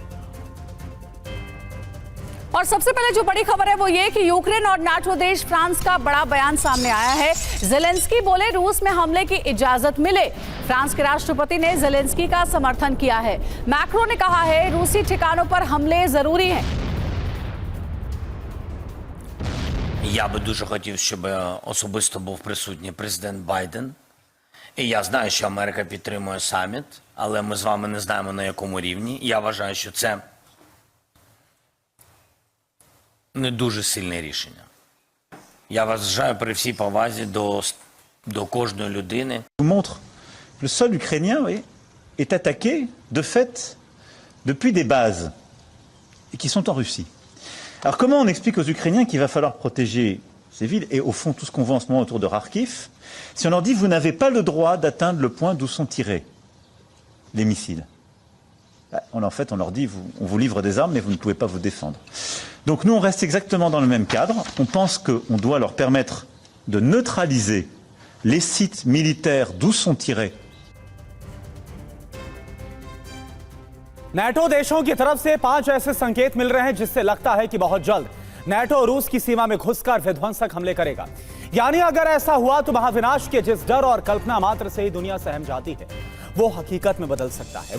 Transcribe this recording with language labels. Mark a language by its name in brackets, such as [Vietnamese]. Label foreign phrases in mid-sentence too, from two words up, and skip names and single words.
[Hindi] और सबसे पहले जो बड़ी खबर है वो ये कि यूक्रेन और नाटो देश फ्रांस का बड़ा बयान सामने आया है। जेलेंस्की बोले रूस में हमले की इजाजत मिले। फ्रांस के राष्ट्रपति ने जेलेंस्की का समर्थन किया है। मैक्रो ने कहा है रूसी ठिकानों पर हमले जरूरी हैं। [Ukrainian] Я би дуже хотів, щоб особисто був присутній президент Байден. І я знаю, що Америка підтримує саміт, але ми з вами не знаємо, на якому рівні. Я вважаю, що це не дуже сильне рішення. Я вважаю при всій повазі до кожної людини. [French] Montre que le sol ukrainien est attaqué de fait depuis des bases et qui sont en Russie. Alors comment on explique aux Ukrainiens qu'il va falloir protéger ces villes et au fond tout ce qu'on voit en ce moment autour de Kharkiv si on leur dit vous n'avez pas le droit d'atteindre le point d'où sont tirés les missiles? En fait on leur dit on vous livre des armes mais vous ne pouvez pas vous défendre. Donc nous on reste exactement dans le même cadre. On pense qu'on doit leur permettre de neutraliser les sites militaires d'où sont tirés. [Hindi] नेटो देशों की तरफ से 5 ऐसे संकेत मिल रहे हैं जिससे लगता है कि बहुत जल्द नेटो रूस की सीमा में घुसकर विध्वंसक हमले करेगा। यानी अगर ऐसा हुआ तो महाविनाश के जिस डर और कल्पना मात्र से ही दुनिया सहम जाती है वो हकीकत में बदल सकता है।